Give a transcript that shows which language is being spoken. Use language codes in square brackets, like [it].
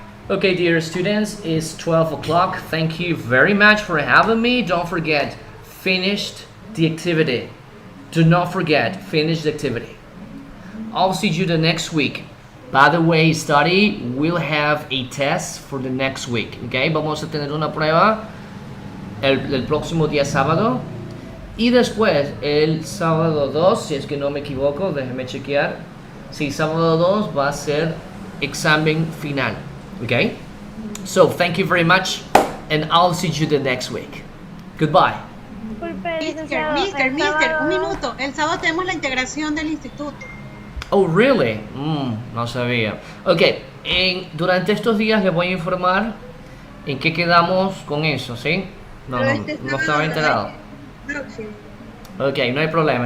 [en] Okay, dear students, it's 12 o'clock. Thank you very much for having me. Don't forget, finished the activity. Do not forget, finish the activity. I'll see you the next week. By the way, study, we'll have a test for the next week. [es] Okay, vamos a tener una prueba el próximo día sábado. Y después, el sábado 2, si es que no me equivoco, déjeme chequear. Sí, sábado 2 va a ser examen final. Okay? [en] So, thank you very much, and I'll see you the next week. Goodbye. [es] Mister, un minuto. El sábado tenemos la integración del instituto. [en] Oh, really? [es] No sabía. Ok, durante estos días les voy a informar en qué quedamos con eso, ¿sí? No estaba enterado. Ok, no hay problema.